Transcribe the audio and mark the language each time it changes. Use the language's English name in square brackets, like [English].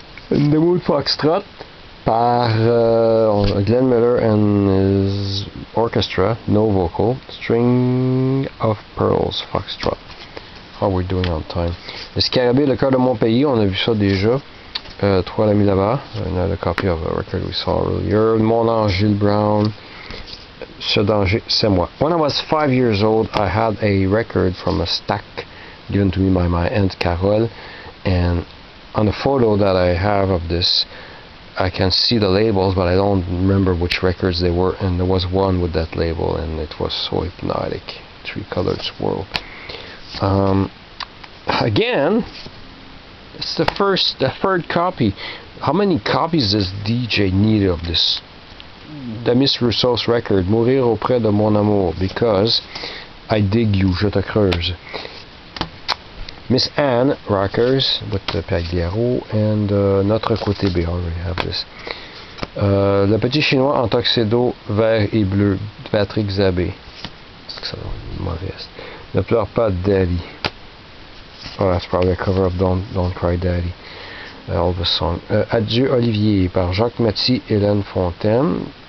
[French] Une démo de Foxtrot par [English] Glenn Miller and his orchestra, no vocal. [French] String of Pearls, Foxtrot. [English] How we're doing on time. [French] Le Scarabée, le cœur de mon pays, on a vu ça déjà. [English] Toi l'ami là-bas, another copy of a record we saw earlier. [French] Mon ange Gilles Brown, Ce danger c'est moi. [English] When I was 5 years old, I had a record from a stack given to me by my aunt Carole, and on the photo that I have of this, I can see the labels, but I don't remember which records they were, and there was one with that label, and it was so hypnotic. Three Colored Swirl. Again, it's the third copy. How many copies does DJ need of this Demis Rousseau's record, Mourir auprès de mon amour? Because I dig you, [French] je te creuse. [English] Miss Anne Rockers with the Pagliaro, and Notre Côté B. I already have this. [French] Le Petit Chinois en tuxedo vert et bleu, Patrick Zabé. C'est que ça va être mauvais. Ne pleure pas Daddy. [English] Oh, that's probably a cover of Don't Cry Daddy. Elvis song. [French] Adieu Olivier par Jacques Maty, Hélène Fontaine.